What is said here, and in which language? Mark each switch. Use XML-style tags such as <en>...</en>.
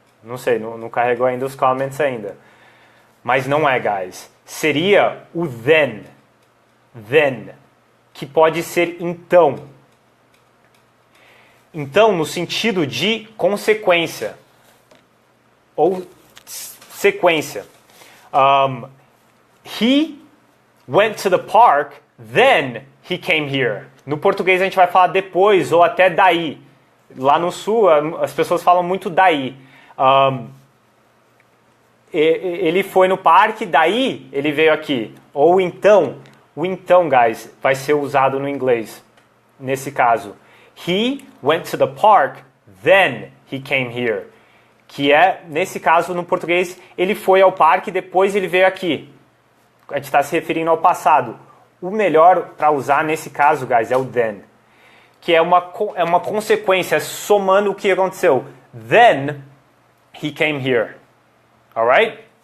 <pt>Não sei, não carregou ainda os comments ainda. Mas não é, guys. Seria o then. Then. Que pode ser então. Então, no sentido de consequência. Ou sequência.</pt> <en>He went to the park, then he came here.</en> <pt>No português a gente vai falar depois ou até daí. Lá no sul as pessoas falam muito daí. Ele foi no parque, daí ele veio aqui. Ou então, o então, guys, vai ser usado no inglês. Nesse caso.</pt> <en>He went to the park, then he came here.</en> <pt>Que é, nesse caso, no português, ele foi ao parque, depois ele veio aqui. A gente está se referindo ao passado. O melhor para usar nesse caso, guys, é o then. Que é uma consequência, somando o que aconteceu.</pt> <en>Then, he came here. Alright?</en>